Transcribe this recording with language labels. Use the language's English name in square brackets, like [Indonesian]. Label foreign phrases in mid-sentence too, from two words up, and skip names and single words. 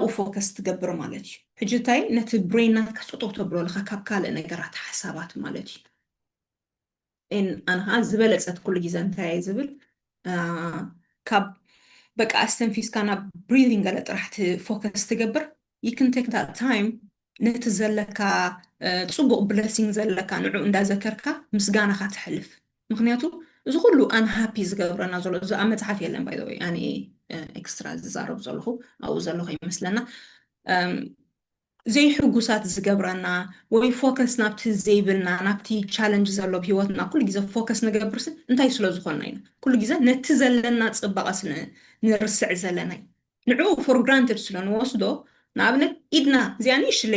[Tigrinya] ፎከስ ትገብር ማለት እዩ ሕጂ እንታይ ነቲ ብሬን ናትካ ፀጠው ተብለለካ ካብ ካልእ ነገራት ሓሳባት ማለት እዩ ኣነ ከዓ ዝበለፀት ኩሉ ግዜ እንታይ እየ ዝብል ካብ በቃ ኣስተንፊስካ ናብ ብሪዚንግ ገለ ጥራሕ ፎከስ ትገብር [English] you can take that time [Tigrinya] ነቲ ዘለካ ፅቡቅ ብለሲንግ ዘለካ ንዑ እንዳዘከርካ ምስጋናካ ትሕልፍ ምክንያቱ እዚ ኩሉ ኣንሃፒ ዝገብረና ዘሎ እዚ ኣብ መፅሓፍ የለን [English] by the [Tigrinya] ወይ ኣነ ኤክስትራ ዝዛረብ ዘለኹ ኣብኡ ዘለኹ ይመስለና ዘይሕጉሳት ዝገብረና ወይ ፎከስ ናብቲ ዘይብልና ናብቲ ቻለንጅ ዘሎ ብሂወትና ኩሉ ግዜ ፎከስ ንገብርስ እንታይ ስለ ዝኾንና ኢና ኩሉ ግዜ ነቲ ዘለና ፅባቐስ ንርስዕ ዘለና ንዑ [English] for granted [Tigrinya] ስለ ንወስዶ ንኣብነት ኢድና እዚኣ ንእሽተይ